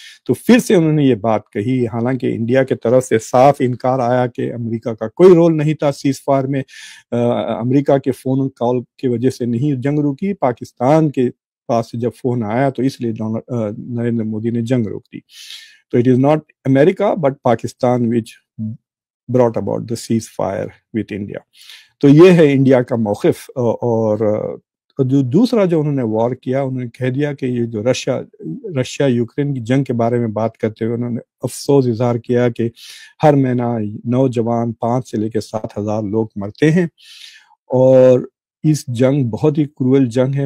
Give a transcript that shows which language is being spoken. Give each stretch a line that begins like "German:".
Urdu: تو پھر سے انہوں نے یہ بات کہی، حالانکہ انڈیا کے طرف سے صاف انکار آیا کہ امریکہ کا کوئی رول نہیں تھا سیز فائر میں، امریکہ کے فون کال کی وجہ سے نہیں جنگ روکی، پاکستان کے پاس سے جب فون آیا تو اس لیے نریندر مودی نے جنگ روک دی.
English: So it is not America but Pakistan which brought about the ceasefire with India.
Urdu: تو یہ ہے انڈیا کا موقف. اور جو دوسرا جو انہوں نے وار کیا، انہوں نے کہہ دیا کہ یہ جو رشیا یوکرین کی جنگ کے بارے میں بات کرتے ہوئے انہوں نے افسوس اظہار کیا کہ ہر مہینہ نوجوان 5 سے لے کے 7,000 لوگ مرتے ہیں، اور اس جنگ بہت ہی کروئل جنگ ہے.